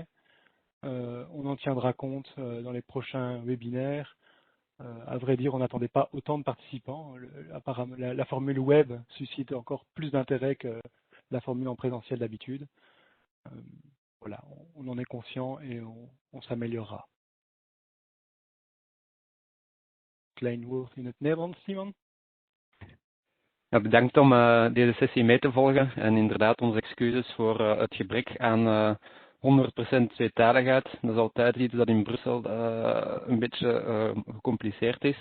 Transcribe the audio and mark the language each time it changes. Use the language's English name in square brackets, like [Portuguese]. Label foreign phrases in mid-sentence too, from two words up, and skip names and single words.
[French] On en tiendra compte dans les prochains webinaires. À vrai dire, on n'attendait pas autant de participants. Apparemment, la formule web suscite encore plus d'intérêt que la formule en présentiel d'habitude. Voilà, on en est conscient et on s'améliorera. [Dutch] Klein woord in het Nederlands, Simon? Ja, bedankt om deze sessie mee te volgen en inderdaad onze excuses voor het gebrek aan 100% tweetaligheid. Dat is altijd iets dat in Brussel een beetje gecompliceerd is.